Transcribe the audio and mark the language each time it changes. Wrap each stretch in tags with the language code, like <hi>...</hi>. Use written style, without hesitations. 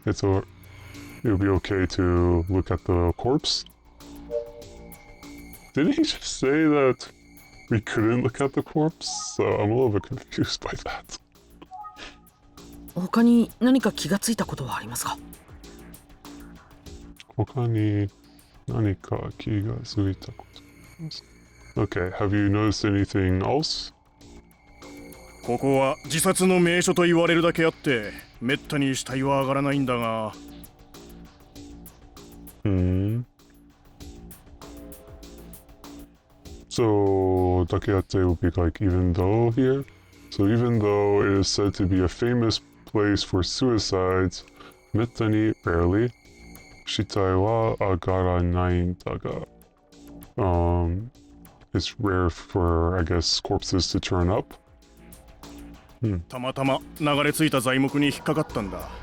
<en>It'll be okay to look at the corpse. Didn't he just say that we couldn't look at the corpse? So I'm a little bit confused by that.</en> <ja>他に何か気がついたことはありますか？他に何か気がついたことありますか?</ja> <en>Okay, have you noticed anything else?</en> <ja>ここは自殺の名所と言われるだけあってめったに死体は上がらないんだが。</ja> <en>So Dakeate will be like even though here? So even though it is said to be a famous place for suicides, mettani rarely,</en> <ja>shitai wa agaranai daga.</ja> <en>It's rare for, I guess, corpses to turn up.</en> <ja>たまたま流れ着いた材木に引っかかったんだ。</ja>